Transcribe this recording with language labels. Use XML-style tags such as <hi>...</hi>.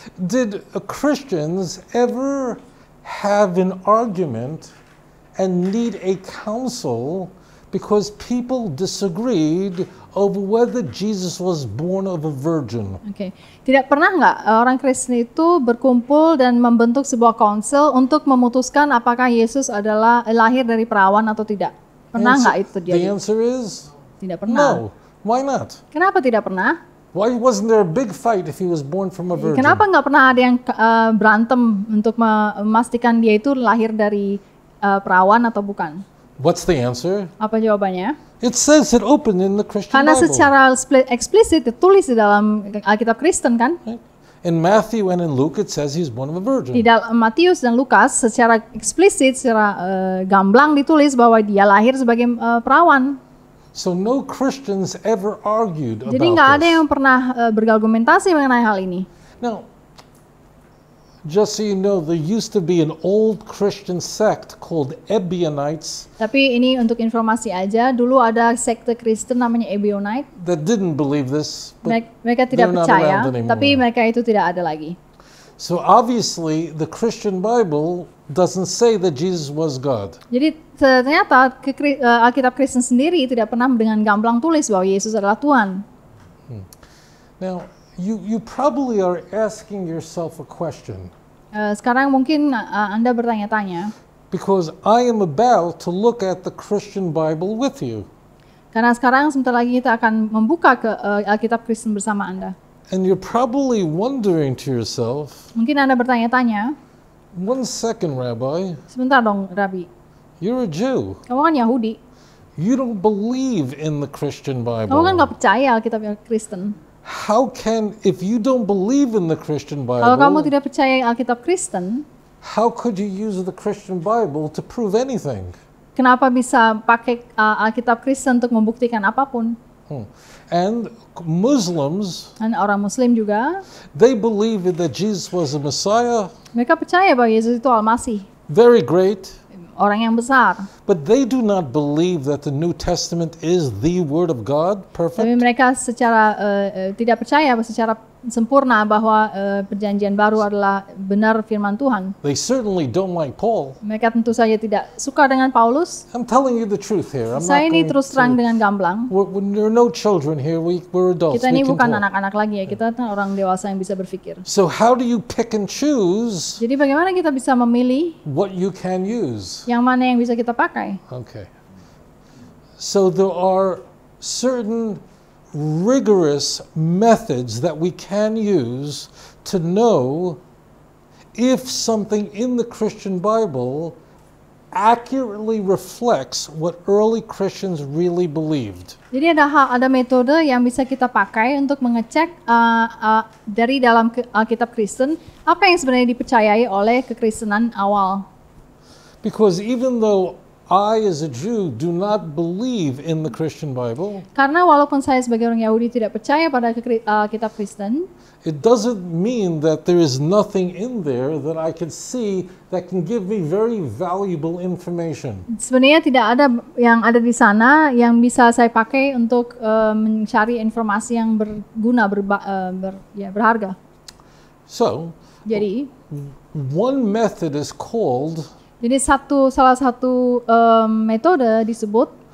<en>Did Christians ever have an argument and need a council because people disagreed over whether Jesus was born of a virgin?</en> <id>Oke, tidak pernah nggak orang Kristen itu berkumpul dan membentuk sebuah konsel untuk memutuskan apakah Yesus adalah lahir dari perawan atau tidak? Pernah nggak itu</id> <en>The</en> <id>terjadi?</id> <en>answer is</en> <id>Tidak pernah.</id> <en>no. Why not?</en> <id>Kenapa tidak pernah?</id> <en>Why wasn't there a big fight if he was born from a virgin?</en> <id>Kenapa nggak pernah ada yang berantem untuk memastikan dia itu lahir dari perawan atau bukan?</id> <en>What's the answer?</en> <id>Apa jawabannya?</id> <en>It says it open in the Christian</en> <id>Karena</id> <en>Bible.</en> <id>secara eksplisit ditulis di dalam Alkitab Kristen kan?</id> <en>Right? In Matthew and in Luke, it says he's born of a</en> <id>Di</id> <en>virgin.</en> <id>dalam Matius dan Lukas secara eksplisit, secara gamblang ditulis bahwa dia lahir sebagai perawan.</id> <en>So no Christians ever argued</en> <id>Jadi nggak</id> <en>about</en> <id>ada</id> <en>this.</en> <id>yang pernah berargumentasi mengenai hal ini.</id> <en>Now, just so you know, there used to be an old Christian sect called Ebionites</en> <id>Tapi ini untuk informasi aja, dulu ada sekte Kristen namanya Ebionite.</id> <en>that didn't believe this. But</en> <id>Mereka tidak</id> <en>they're not</en> <id>percaya,</id> <en>around anymore.</en> <id>tapi mereka itu tidak ada lagi.</id> <en>so obviously, the Christian Bible doesn't say that Jesus was God.</en> <id>Jadi ternyata Alkitab Kristen sendiri tidak pernah dengan gamblang tulis bahwa Yesus adalah Tuhan.</id> <en>Now, you probably are asking yourself a question</en> <id>Sekarang mungkin Anda bertanya-tanya,</id> <en>because I am about to look at the Christian Bible with you.</en> <id>karena sekarang sebentar lagi kita akan membuka ke Alkitab Kristen bersama Anda.</id> <en>And you're probably wondering to yourself,</en> <id>Mungkin Anda bertanya-tanya,</id> <en>1 second, Rabbi,</en> <id>sebentar dong Rabi,</id> <en>you're a Jew.</en> <id>kamu kan Yahudi,</id> <en>You don't believe in the Christian</en> <id>kamu kan</id> <en>Bible.</en> <id>nggak percaya Alkitab Kristen.</id> <en>How can, if you don't believe in the Christian</en> <id>Kalau kamu</id> <en>Bible,</en> <id>tidak percaya Alkitab Kristen,</id> <en>how could you use the Christian Bible to prove anything?</en> <id>kenapa bisa pakai Alkitab Kristen untuk membuktikan apapun?</id> <en>And Muslims,</en> <id>Dan orang Muslim juga,</id> <en>they believe that Jesus was a Messiah,</en> <id>mereka percaya bahwa Yesus itu Al-Masih,</id> <en>very great,</en> <id>orang yang besar.</id> <en>but they do not believe that the New Testament is the Word of God,</en> <id>Tapi</id> <en>perfect.</en> <id>mereka secara tidak percaya secara sempurna bahwa perjanjian baru adalah benar firman Tuhan.</id> <en>They certainly don't like Paul.</en> <id>Mereka tentu saja tidak suka dengan Paulus.</id> <en>I'm telling you the truth here. I'm</en> <id>Saya</id> <en>not</en> <id>ini</id> <en>going</en> <id>terus terang dengan gamblang.</id> <en>There are no children here. We're adults.</en> <id>Kita ini</id> <en>We can</en> <id>bukan</id> <en>talk.</en> <id>anak-anak lagi ya, kita kan orang dewasa yang bisa berpikir.</id> <en>So how do you pick and choose</en> <id>Jadi bagaimana kita bisa memilih</id> <en>what you can use?</en> <id>yang mana yang bisa kita pakai?</id> <en>Okay. So there are certain rigorous methods that we can use to know if something in the Christian Bible accurately reflects what early Christians really believed.</en> <id>Jadi ada metode yang bisa kita pakai untuk mengecek dari dalam Alkitab Kristen apa yang sebenarnya dipercayai oleh kekristenan awal.</id> <en>Because even though I, as a Jew, do not believe in the Christian Bible,</en> <id>Karena walaupun saya sebagai orang Yahudi tidak percaya pada kitab Kristen,</id> <en>it doesn't mean that there is nothing in there that I can see that can give me very valuable information.</en> <id>sebenarnya tidak ada yang ada di sana yang bisa saya pakai untuk mencari informasi yang berguna, berharga.</id> <en>So,</en> <id>Jadi</id> <en>one method is called</en> <id>salah satu metode disebut</id>